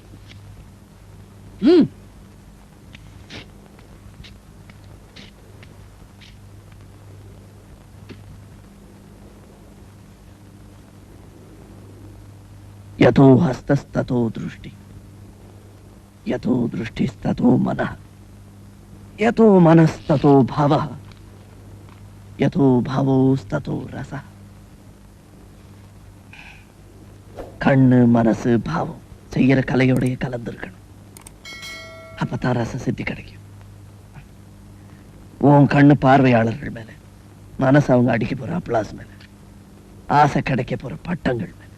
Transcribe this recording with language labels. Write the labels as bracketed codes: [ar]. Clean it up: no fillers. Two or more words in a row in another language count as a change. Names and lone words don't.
[sa] यतो हस्तस्ततो दृष्टि, यतो दृष्टिस्ततो मनः, यतो मनस्ततो भावः, यतो भावोस्ततो रसः. [ta] கண்ணு மனசு பாவம் செய்யற கலையோடைய கலந்துருக்கணும். அப்பதான் ரச சித்தி கிடைக்கும். உன் கண்ணு பார்வையாளர்கள் மேல, மனசு அவங்க அடிக்க போற அப்ளாஸ் மேல, ஆசை கிடைக்க போற பட்டங்கள் மேல.